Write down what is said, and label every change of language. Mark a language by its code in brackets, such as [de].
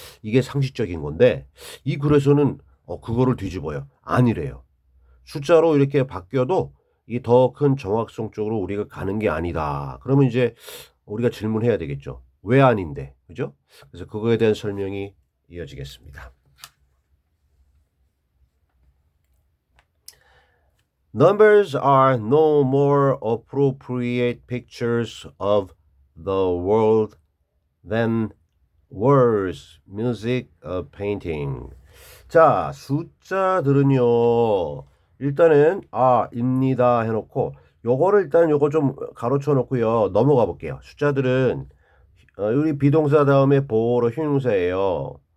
[ko] 이게 상식적인 건데 이 글에서는 그거를 뒤집어요. 아니래요. 숫자로 이렇게 바뀌어도 이 더 큰 정확성 쪽으로 우리가 가는 게 아니다. 그러면 이제 우리가 질문해야 되겠죠. 왜 아닌데? 그죠? 그래서 그거에 대한 설명이 이어지겠습니다. [en] Numbers are no more appropriate pictures of the world than words, music, painting. [ko] 자, 숫자들은요. 일단은 입니다 해놓고 요거를 일단 요거 좀 가로쳐 놓고요. 넘어가 볼게요. 숫자들은 우리 비동사 다음에 보어로 형용사예요.